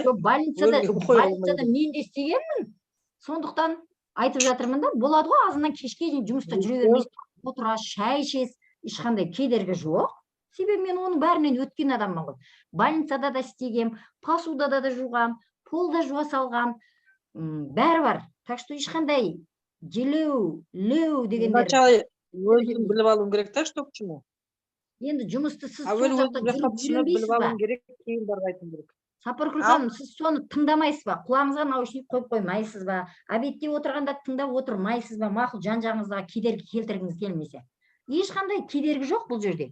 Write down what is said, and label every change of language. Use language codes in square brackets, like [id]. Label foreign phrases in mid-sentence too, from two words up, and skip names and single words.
[kk] Больницада мен де істегенмін. Сондықтан айтып жатырмын да, болады ғой, азынан кешке дейін жұмыста жүре бермейсіз, отырасыз, шай ішесіз, ешқандай кедергі жоқ. Себебі мен оның бәрінен өткен адаммын ғой. Больницада да істегем, посудада да жуғам, полда жуа салғам, бәрі бар. [ru] Так что [kk] ешқандай желеу, леу дегендер. Вначале өзім біліп алуым керек та, [ru] что к чему. [kk] Енді жұмысты сіз Әуелі сондықтан өзім біліп алуым керек, кейін барып айтуым керек. Сапаргүл ханым, сіз соны тыңдамайсыз ба? Құлағыңызға наушник қойып қоймайсыз ба? Обедте отырғанда тыңдап отырмайсыз ба? Мақұл, жан-жағыңызға кедергі келтіргіңіз келмесе. Ешқандай кедергі жоқ бұл жерде.